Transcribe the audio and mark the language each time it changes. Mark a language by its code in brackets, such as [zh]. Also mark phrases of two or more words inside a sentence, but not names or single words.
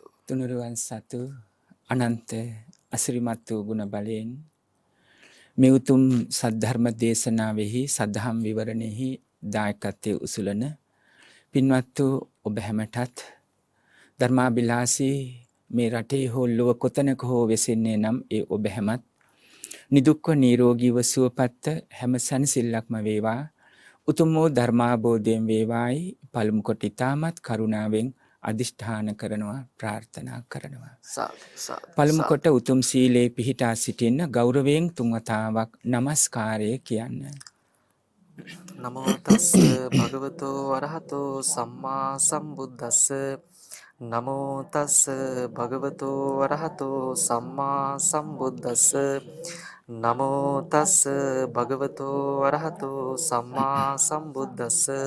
[si] තුනුරුවන් සතු අනන්ත අසිරිමත් වූ ගුණ බලයෙන් මේ උතුම් සද්ධර්ම දේශනාවෙහි සදහම් විවරණෙහි දායකත්වයේ උසුලන පින්වත් වූ ඔබ හැමටත් ධර්මාභිලාෂී මේ රටේ හෝ ලොව කොතැනක හෝ වෙසෙන්නේ නම් ඒ ඔබ හැමත් නිදුක්ව නිරෝගීව සුවපත් හැම සැනසෙල්ලක්ම වේවා. උතුම් වූ ධර්මාබෝධයෙන් වේවායි පළමු කොට ඊ타මත් කරුණාවෙන් අදිෂ්ඨාන කරනවා, ප්‍රාර්ථනා කරනවා. පළමු කොට උතුම් සීලේ පිහිටා සිටින්න ගෞරවයෙන් තුන් වතාවක් নমස්කාරය කියන්න. [pi] නමෝ තස්ස භගවතෝ අරහතෝ සම්මා සම්බුද්දස්ස. නමෝ තස්ස භගවතෝ අරහතෝ සම්මා සම්බුද්දස්ස. නමෝ තස්ස භගවතෝ අරහතෝ සම්මා සම්බුද්දස්ස.